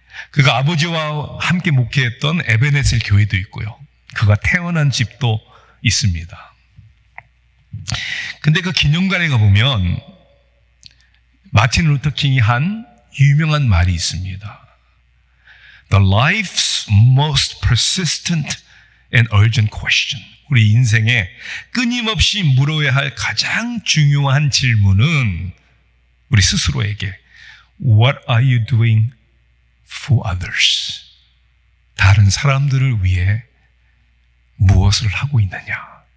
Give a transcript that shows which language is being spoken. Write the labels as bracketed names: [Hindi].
[Korean] 그가 아버지와 함께 목회했던 에베네셀 교회도 있고요, 그가 태어난 집도 있습니다. 근데 그 기념관에 가보면 마틴 루터 킹이 한 유명한 말이 있습니다. [English] The life's most persistent and urgent question. [Korean] 우리 인생에 끊임없이 물어야 할 가장 중요한 질문은 우리 스스로에게 [English] What are you doing for others? [Korean] 다른 사람들을 위해 무엇을 하고 있느냐?